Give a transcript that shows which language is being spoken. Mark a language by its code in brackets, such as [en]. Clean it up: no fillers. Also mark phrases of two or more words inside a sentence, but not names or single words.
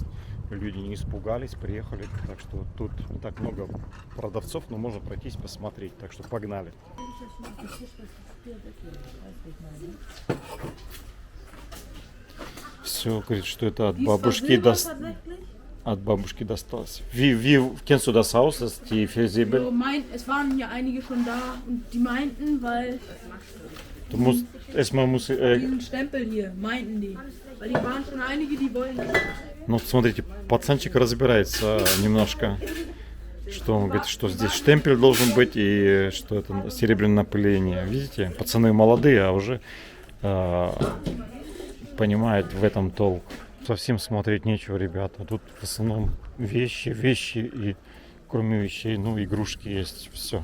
[ru] Люди не испугались, приехали. Так что тут не так много продавцов, но можно пройтись, посмотреть. Так что погнали. Все, говорит, что это от бабушки досталось. [de] Wie kennst du das Haus, das die Felsäbel? Es waren ja einige schon da und die meinten, weil Du musst erstmal diesen Stempel hier, meinten die. Weil hier waren schon einige, die wollen nicht. [ru] Ну, вот смотрите, пацанчик разбирается немножко. Что он говорит, что здесь штемпель должен быть и что это серебряное напыление. Видите, пацаны молодые, а уже понимают в этом толк. Совсем смотреть нечего, ребята. Тут в основном вещи и кроме вещей, ну, игрушки есть, все.